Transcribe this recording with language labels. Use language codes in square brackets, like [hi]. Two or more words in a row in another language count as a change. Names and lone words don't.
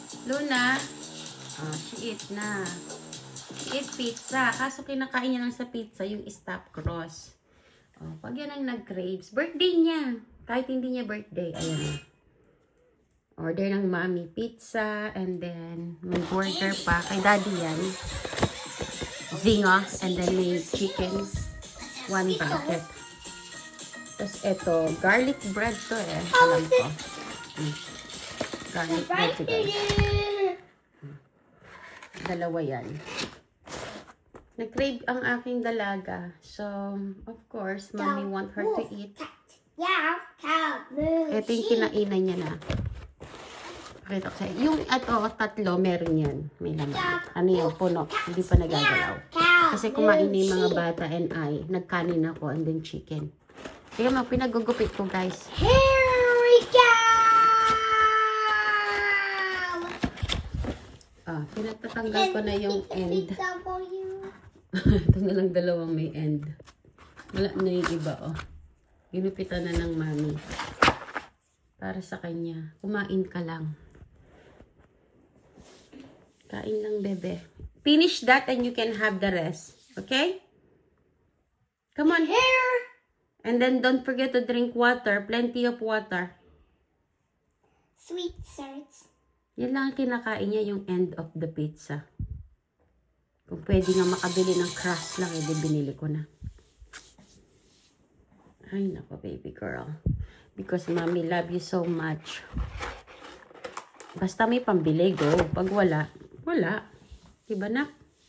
[en] Luna, she eat na. She eat pizza. [tl] Kaso kinakain niya lang sa pizza yung [en] stuffed crust. [tl] Pag yan ang nag-craves, birthday niya. Kahit hindi niya birthday, ayan. Order ng mommy pizza, [en] and then [tl] may burger pa. Kay daddy yan. [en] Zinga, and then may chicken. [tl] 1 bucket. Tapos ito, [en] garlic bread [tl] to eh. Alam ko. [en] Garlic bread [tl] to guys. Dalawa yan. Nag-crave ang aking dalaga. [en] So, of course, mommy want her to eat. [tl] Ito yung kinainan niya na. Pakita ko sa'yo. Yung tatlo, meron yan. May laman. Ano yan? Puno. Hindi pa nagagalaw. Kasi kumain na yung mga bata [en] and I. [tl] Nagkanin ako [en] and then chicken. [tl] Kaya pinagugupit ko guys. [en] Here we go! [tl] Pinagtatanggal ko na yung end. Ito na lang dalawang may end. Wala na yung iba Ginupitan na ng mami. Para sa kanya. Kumain ka lang. Kain lang, bebe. [en] Finish that and you can have the rest. Okay? Come on. Here! And then don't forget to drink water. Plenty of water. Sweet certs. [tl] Yan lang ang kinakain niya, yung [en] end of the pizza. [tl] Kung pwede nga makabili ng crust lang, edi binili ko na. Ay, nako, [en] baby girl. Because mommy love you so much. [tl] Basta may pambili, go. Pag wala, wala. Diba na?